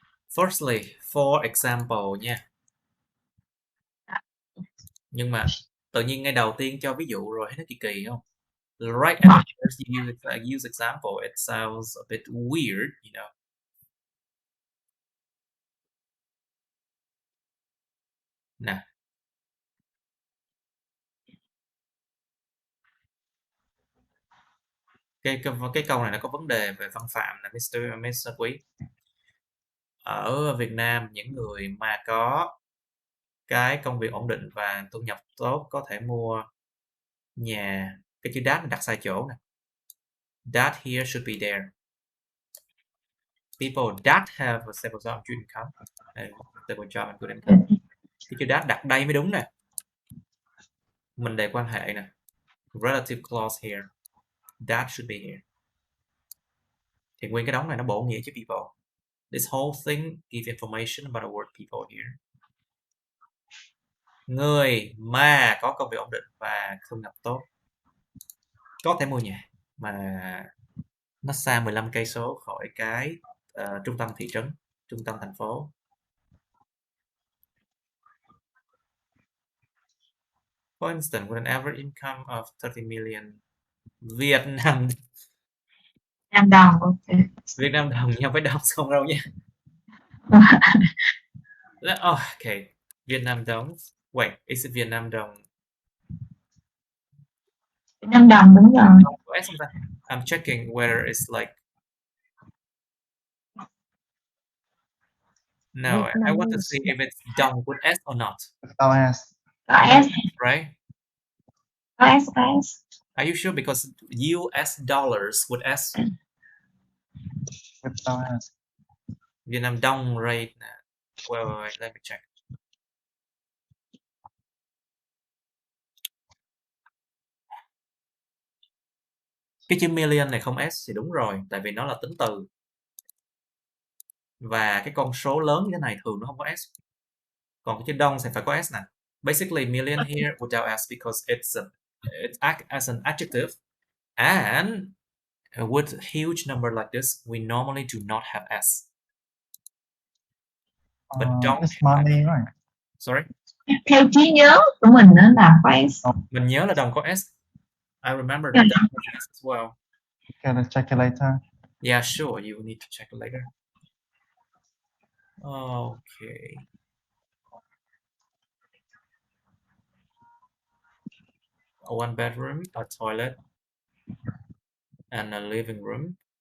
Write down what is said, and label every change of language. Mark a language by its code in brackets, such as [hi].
[en] Firstly, for example nha. [vi] Nhưng mà tự nhiên ngay đầu tiên cho ví dụ rồi, thấy nó kỳ kỳ không? [en] Right at first you use example, it sounds a bit weird, you know. [vi] Nè. Cái câu này nó có vấn đề về văn phạm là Mr. Quý. Ở Việt Nam, những người mà có cái công việc ổn định và thu nhập tốt có thể mua nhà. Cái chữ that đặt sai chỗ nè. [en] That here should be there. People that have a stable job and good income. Stable job and good income. [vi] Cái chữ that đặt đây mới đúng nè. Mình đề quan hệ nè. [en] Relative clause here. That should be here. [vi] Thì nguyên cái đống này nó bổ nghĩa chữ people. [en] This whole thing give information about the word people here. [vi] Người mà có công việc ổn định và thu nhập tốt có thể mua nhà mà nó xa 15 cây số khỏi cái trung tâm thị trấn, trung tâm thành phố. [en] For instance, with an average income of 30 million Việt Nam đồng, okay. [vi] Việt Nam đồng nhau với đồng không đâu nha. [en] Okay, Việt Nam đồng. Wait, is it Việt Nam đồng? [vi] Việt Nam đồng đúng rồi. [en] I'm checking whether it's like. No, I want to see if it's đồng with S or not. S. S. Right? S. Are you sure? Because US dollars with S. Without S. Việt Nam Đông rate. Wait, let me check. [vi] Cái chữ million này không S thì đúng rồi, tại vì nó là tính từ. Và cái con số lớn như thế này thường nó không có S. Còn cái chữ đông sẽ phải có S nè. [en] Basically, million here without S because it acts as an adjective. And with a huge number like this, we normally do not have S. But don't It's money, right? Sorry? [vi] Theo trí nhớ của mình đó là phải S. Mình nhớ là đồng có S. [en] I remember that as well. Okay, let's check it later. Yeah, sure. You need to check it later. Okay. A one bedroom, a toilet, and a living room.